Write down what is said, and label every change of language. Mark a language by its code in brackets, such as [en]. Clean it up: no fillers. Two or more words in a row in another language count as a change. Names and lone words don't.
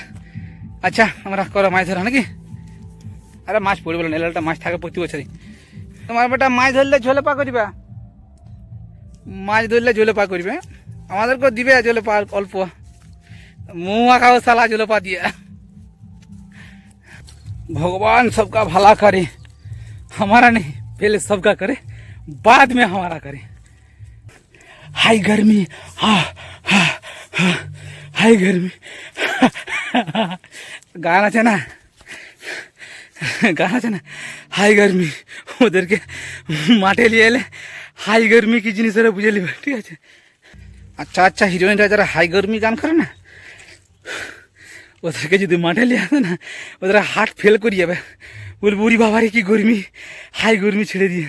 [bn] আচ্ছা আমরা করো মাছ ধরা নাকি, আরে মাছ পড়বে না, এলালটা মাছ থাকে প্রতি বছরই। তোমার বেটা মাছ ধরলে ঝোলে পা করবে, মাছ ধরলে ঝোলে পা করবে, আমাদেরকে দিবে ঝোলে পা অল্প, মুয়া খাও সালা ঝোলে পা দিয়ে। [hi] भगवान सबका भला करे, हमारा नहीं, पहले सबका करे बाद में हमारा करे। हाय गर्मी, हाँ हाँ हाँ हाय गर्मी गाना [bn] আছে না, গান আছে না, হাই গরমি। ওদেরকে মাঠে নিয়ে এলে হাই গরমি কি জিনিস ওরা বুঝে নেবে, ঠিক আছে। আচ্ছা আচ্ছা হিরোইনরা যারা হাই গরমি গান করে না, ওদেরকে যদি মাঠে নিয়ে আসে না, ওদের হার্ট ফেল করে যাবে, বলবো ওরে বাবারে কি গরমি, হাই গরমি ছেড়ে দিয়ে।